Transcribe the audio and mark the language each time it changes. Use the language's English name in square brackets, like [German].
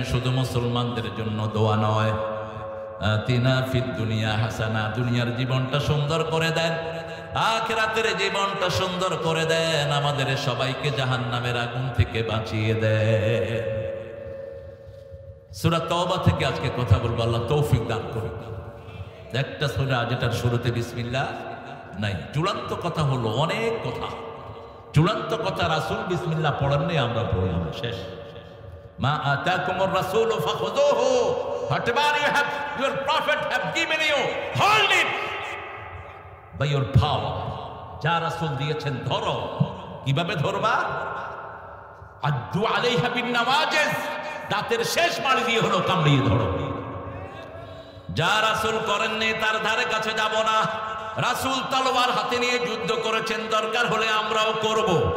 [Bangla] শুধু মুসলমানদের জন্য দোয়া নয়, [Arabic] আতিনা ফিদ দুনিয়া হাসানা, [Bangla] দুনিয়ার জীবনটা সুন্দর করে দেন, আখিরাতের জীবনটা সুন্দর করে দেন, আমাদের সবাইকে জাহান্নামের আগুন থেকে বাঁচিয়ে দেন। সূরা তওবা থেকে আজকে কথা বলবো, আল্লাহ তৌফিক দান করুন। একটা সূরা যেটার শুরুতে বিসমিল্লাহ নাই। চূড়ান্ত কথা হলো, অনেক কথা, চূড়ান্ত কথা রাসূল বিসমিল্লাহ পড়েননি, আমরা পড়লাম, শেষ। [Arabic] মা আতাকুমুর রাসূলু ফাখুযুহু, [English] whatever your prophet have given you, hold it by your power. [Bangla] যা রাসূল দিয়েছেন ধরো। কিভাবে ধরবা? [Arabic] আদ্দু আলাইহা বিন নওয়াজিজ, [Bangla] দাঁতের শেষ মাড়ি দিয়ে হলো কামড়িয়ে ধরো। যা রাসূল করেননি তার ধারে কাছে যাব না। রাসূল তলোয়ার হাতে নিয়ে যুদ্ধ করেছেন, দরকার হলে আমরাও করব।